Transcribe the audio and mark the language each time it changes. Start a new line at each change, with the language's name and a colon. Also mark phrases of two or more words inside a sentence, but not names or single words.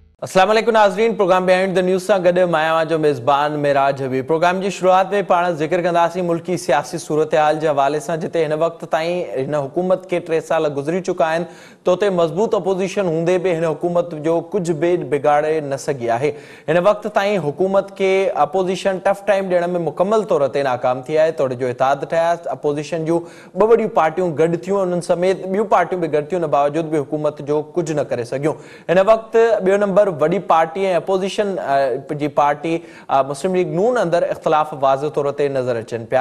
Sindhi: अस्सलाम वालेकुम नाज़रीन, प्रोग्राम बिहाइंड द न्यूज़ सां गॾु मां जो मेज़बान मिराज हबीब। प्रोग्राम की शुरुआत में पाण ज़िक्र कंदासीं मुल्की सियासी सूरत हाल के हवाले से, जिते इन वक्त ताईं इन हुकूमत के 3 साल गुजरी चुका आहिनि, तो उते मज़बूत अपोजिशन हूंदे भी इन हुकूमत जो कुछ भी बिगाड़े न सघी आहे। इन वक्त ताईं हुकूमत के अपोजिशन
English: tough time
Sindhi: ॾियण में मुकम्मल तौर ते नाकाम थी आहे। तोड़े जो इतिहाद ठहिया, अपोजिशन जूं 2 वॾियूं पार्टियूं गॾु थियूं, उन्हनि समेत ॿियूं पार्टियूं भी गॾु थियूं, उन बावजूद भी हुकूमत जो कुछ न करे सघियूं। इन वक्त ॿियो नंबर वॾी पार्टी ऐं अपोजिशन जी पार्टी मुस्लिम लीग नून अंदर इख्तिलाफ वाज़ तौर ते नज़र अचनि पिया।